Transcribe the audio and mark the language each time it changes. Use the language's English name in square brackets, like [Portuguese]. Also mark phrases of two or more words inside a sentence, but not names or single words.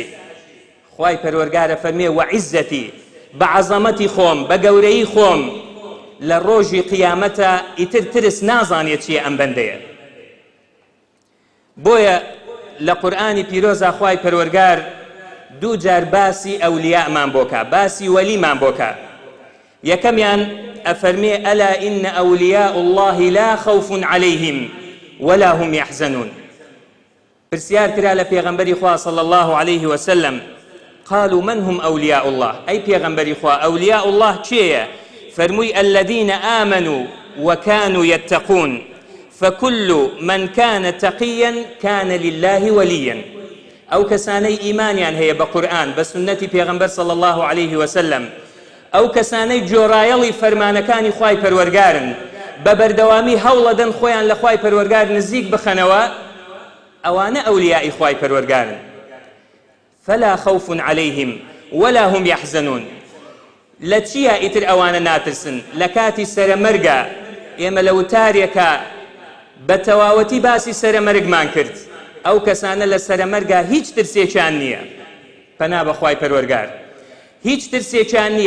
[Central Kurdish] خوای پەروەردگارە فەرمێ وەعیزەتی بە عەزەمەتی خۆم بە گەورەی خۆم لە ڕۆژی قیامەتە ئیتر ترس نازانێت چیە ئەم بەندەیە. بۆیە لە قورئانی پیرۆزە خوای پەروەردگار دوو جار باسی ئەولیامان بۆکە، باسی وەلیمان بۆکە. یەکەمیان ئەفەرمێ [Arabic] ئەلا ئین ئەولیاء الله لا خوف عليهم ولا هم يحزنون. [Central Kurdish] پرسیار کرا لە پێغەمبەری خوا [Arabic] صلی الله عليه وسلم قالوا من هم أولياء الله؟ [Central Kurdish] أي پێغەمبەری خوا [Arabic] أولياء الله [Central Kurdish] چێیە؟ [Arabic] فەرمووی الذين آمنوا وكانوا يتقون فكل من كان تقيا كان لله وليا. [Central Kurdish] ئەو کەسانەی ئیمانیان هەیە بە قورئان بە سنەتی پێغەمبەر [Arabic] صلی الله عليه وسلم، [Central Kurdish] ئەو کەسانەی جۆرایەڵی فەرمانەکانی خوای پەروەردگارن بە بەردەوامی هەوڵەدەن خۆیان لە خوای پەروەردگار نزیک بخەنەوە، ئەوانە ئەولیای خوای پەروەردگارن. [Arabic] فلا خوف عليهم ولا هم يحزنون. [Central Kurdish] لە چیە ئیتر ئەوانە ناترسن؟ لە کاتی سەرەمەرگە ئێمە لە وتارێکە بە تەواوەتی باسی سەرەمەرگمان کرد. ئەو کەسانە لە سەرەمەرگا هیچ ترسێکیان نییە، پەنا بەخوای پەروەردگار، هیچ ترسێکیان نییە.